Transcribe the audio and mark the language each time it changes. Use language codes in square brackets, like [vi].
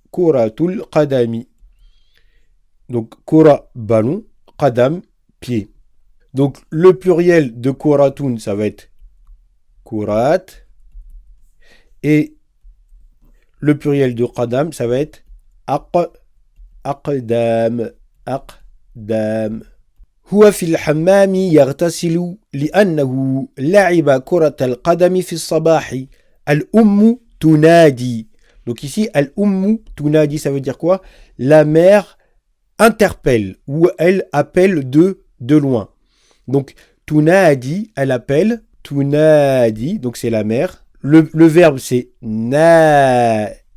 [fr] Kuratul Qadami. Donc Kura ballon, Qadam pied. Donc le pluriel de Kuratun ça va être Kurat. Et le pluriel de Qadam ça va être Aqdam. [ar] أقدام. هو في الحمام يغتسل لأنه لعب كرة القدم في الصباح. الأم تنادي. [fr] Donc ici, [ar] الأم تنادي, [fr] ça veut dire quoi? La mère interpelle ou elle appelle de loin. Donc تنادي, elle appelle. تنادي, donc c'est la mère. Le verbe c'est نادى.